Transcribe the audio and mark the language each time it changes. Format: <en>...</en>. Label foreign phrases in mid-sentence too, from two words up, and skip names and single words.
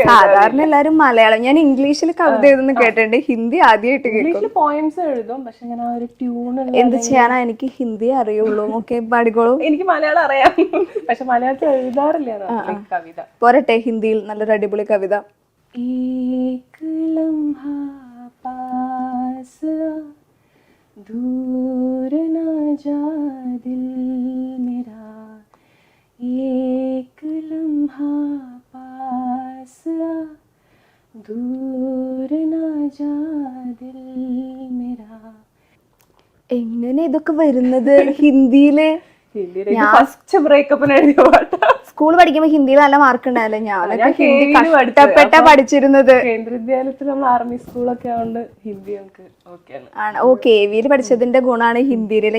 <ml>സാധാരണ എല്ലാരും മലയാളം, ഞാൻ ഇംഗ്ലീഷിൽ കവിത എഴുതുന്നു കേട്ടിട്ടുണ്ട്, ഹിന്ദി ആദ്യമായിട്ട് കേൾക്കും. ഇംഗ്ലീഷിൽ പോയംസ് എഴുതും, പക്ഷെ ഞാൻ ആ ഒരു ട്യൂൺ എന്ത് ചെയ്യാനാ, എനിക്ക് ഹിന്ദി അറിയുള്ളൂ. ഓക്കെ, പാടിക്കോളൂ. എനിക്ക് മലയാളം അറിയാം, പക്ഷെ മലയാളത്തിൽ എഴുതാറില്ല കവിത. പോരട്ടെ, ഹിന്ദിയിൽ നല്ലൊരു അടിപൊളി കവിത.</ml> <hi>एक लम्हा पास आ, दूर ना जा दिल मेरा, एक लम्हा पास आ, दूर ना जा दिल मेरा.</hi> <ml>എങ്ങനെ ഇതൊക്കെ വരുന്നത് ഹിന്ദിയില്?</ml> <en>first breakup</en> <ml>എഴുതിയ പാട്ടാ. സ്കൂൾ പഠിക്കുമ്പോ ഹിന്ദിയിൽ നല്ല മാർക്ക് ഉണ്ടായല്ലോ. ഞാനൊക്കെ ഹിന്ദി കഷ്ടപ്പെട്ട പഠിച്ചിരുന്നത്. കേന്ദ്ര വിദ്യാലയത്തിൽ നമ്മൾ</ml> <en>army school</en> <ml>ആയതുകൊണ്ട് ഹിന്ദി നമുക്ക് ആണ്. ഓ, KV പഠിച്ചതിന്റെ ഗുണാണ് ഹിന്ദിയില്.</ml>